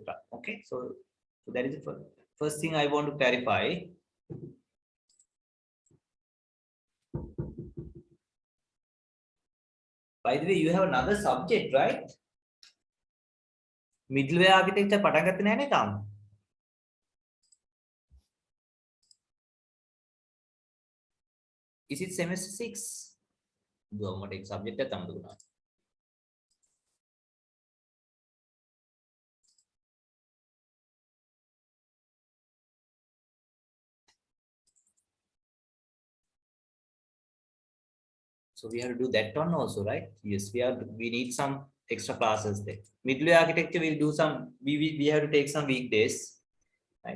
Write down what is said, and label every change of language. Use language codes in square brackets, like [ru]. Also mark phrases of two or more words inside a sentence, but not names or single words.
[en] Okay. So that is the first thing I want to clarify. By the way, you have another subject, right? Middleware architecture [si] පටන් ගත්තේ නැහැ නේ තාම. [en] Is it semester 6? [si] දුවමට එක subject එකක් තමයි දුන්නා. [en] So we have to do that one also, right? Yes, we need some extra classes there. Middleware architecture will do some, we have to take some weekdays, right?